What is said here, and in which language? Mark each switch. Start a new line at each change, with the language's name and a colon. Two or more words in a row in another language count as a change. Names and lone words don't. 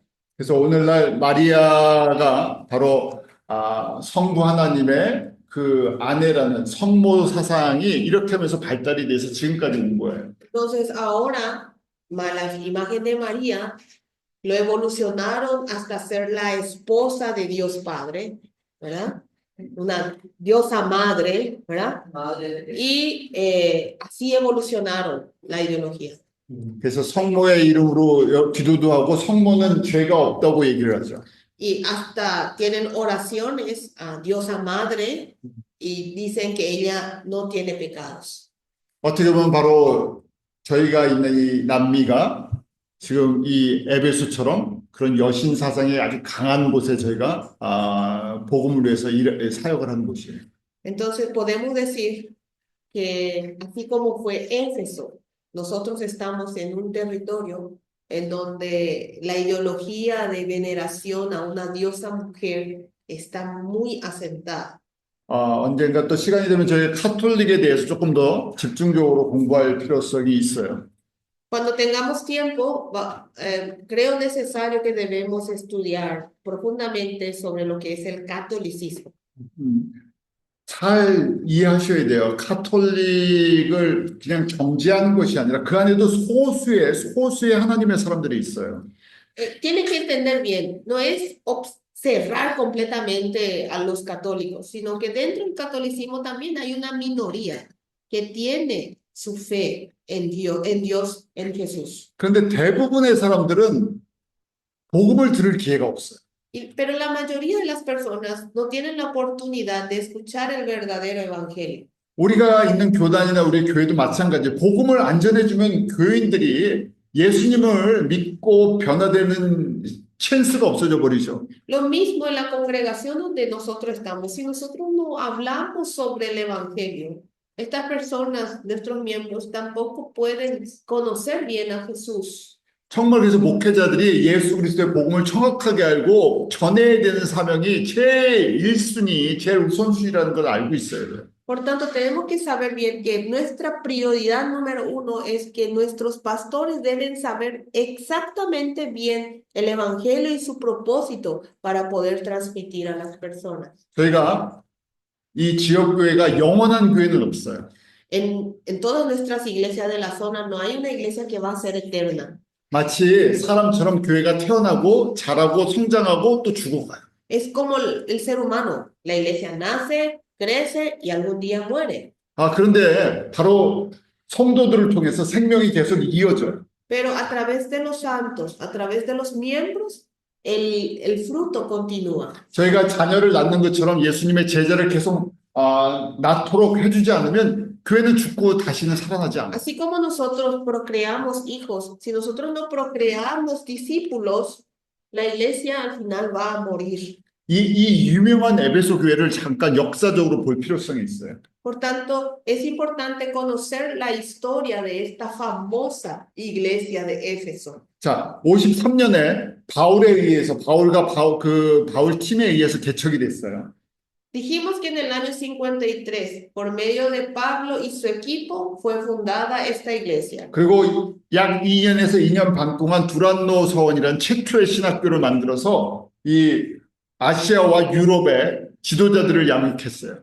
Korean: 그래서 오늘날 마리아가 바로 성부 하나님의 그 아내라는 성모 사상이 이렇게 하면서 발달이 돼서 지금까지 온 거예요.
Spanish: Entonces ahora la imagen de María lo evolucionaron hasta ser la esposa de Dios Padre, ¿verdad? Una diosa madre, ¿verdad? Madre de Y así evolucionaron la ideología.
Korean: 그래서 성모의 이름으로 기도도 하고 성모는 죄가 없다고 얘기를 하죠.
Spanish: Y hasta tienen oraciones a diosa madre y dicen que ella no tiene pecados.
Korean: 어떻게 보면 바로 저희가 있는 이 남미가 지금 이 에베소처럼 그런 여신 사상이 아주 강한 곳에 저희가 복음을 위해서 사역을 하는 곳이에요.
Spanish: Entonces podemos decir que así como fue Éfeso, nosotros estamos en un territorio en donde la ideología de veneración a una diosa mujer está muy asentada.
Korean: 언젠가 또 시간이 되면 저희 카톨릭에 대해서 조금 더 집중적으로 공부할 필요성이 있어요.
Spanish: Cuando tengamos tiempo, creo necesario que debemos estudiar profundamente sobre lo que es el catolicismo.
Korean: 잘 이해하셔야 돼요. 카톨릭을 그냥 정지하는 것이 아니라 그 안에도 소수의 하나님의 사람들이 있어요.
Spanish: Tienen que entender bien, no es cerrar completamente a los católicos, sino que dentro del catolicismo también hay una minoría que tiene su fe en Dios, en Jesús.
Korean: 그런데 대부분의 사람들은 복음을 들을 기회가 없어요.
Spanish: Pero la mayoría de las personas no tienen la oportunidad de escuchar el verdadero evangelio.
Korean: 우리가 있는 교단이나 우리 교회도 마찬가지예요. 복음을 안 전해주면 교인들이 예수님을 믿고 변화되는 찬스가 없어져 버리죠.
Spanish: Lo mismo en la congregación donde nosotros estamos. Si nosotros no hablamos sobre el evangelio, estas personas, nuestros miembros, tampoco pueden conocer bien a Jesús.
Korean: 정말 그래서 목회자들이 예수 그리스도의 복음을 정확하게 알고 전해야 되는 사명이 제일 1순위, 제일 우선순위라는 걸 알고 있어야 돼요.
Spanish: Por tanto, tenemos que saber bien que nuestra prioridad número uno es que nuestros pastores deben saber exactamente bien el evangelio y su propósito para poder transmitir a las personas.
Korean: 저희가 이 지역교회가 영원한 교회는 없어요.
Spanish: En todas nuestras iglesias de la zona no hay una iglesia que va a ser eterna.
Korean: 마치 사람처럼 교회가 태어나고 자라고 성장하고 또 죽어가요.
Spanish: Es como el ser humano. La iglesia nace, crece y algún día muere.
Korean: 그런데 바로 성도들을 통해서 생명이 계속 이어져요.
Spanish: Pero a través de los santos, a través de los miembros, el fruto continúa.
Korean: 저희가 자녀를 낳는 것처럼 예수님의 제자를 계속 낳도록 해주지 않으면 교회는 죽고 다시는 살아나지 않아요.
Spanish: Así como nosotros procreamos hijos, si nosotros no procreamos discípulos, la iglesia al final va a morir.
Korean: 이 유명한 에베소 교회를 잠깐 역사적으로 볼 필요성이 있어요.
Spanish: Por tanto, es importante conocer la historia de esta famosa iglesia de Éfeso.
Korean: 자, 53년에 바울에 의해서 바울 팀에 의해서 개척이 됐어요.
Spanish: Dijimos que en el año 53, por medio de Pablo y su equipo, fue fundada esta iglesia.
Korean: 그리고 약 2년에서 2년 반 동안 두란노 서원이라는 최초의 신학교를 만들어서 이 아시아와 유럽의 지도자들을 양육했어요.